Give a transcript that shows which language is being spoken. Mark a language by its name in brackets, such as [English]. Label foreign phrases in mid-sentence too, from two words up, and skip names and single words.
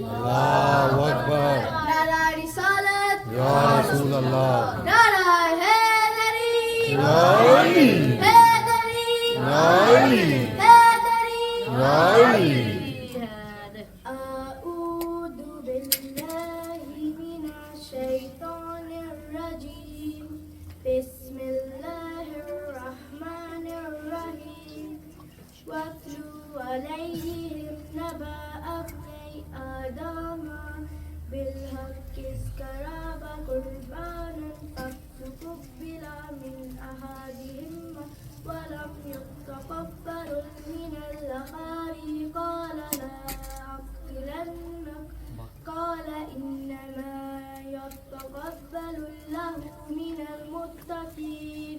[Arabic] الله أكبر. [Urdu] نعرۂ رسالت, [Arabic] يا رسول الله. [Urdu] نعرۂ حیدریہ, [Arabic] يا علي. [Urdu] Haideria, [Arabic] يا علي. [Urdu] Haideria, [Arabic] يا علي. أعوذ بالله من الشيطان الرجيم بسم الله الرحمن الرحيم واتلو عليهم نبأ ابني آدم بالحق إذ قرب قربانا فتقبل من أحدهما ولم يتقبل من الآخر قال لا أقتلنك قال إنما يتقبل الله من المتقين.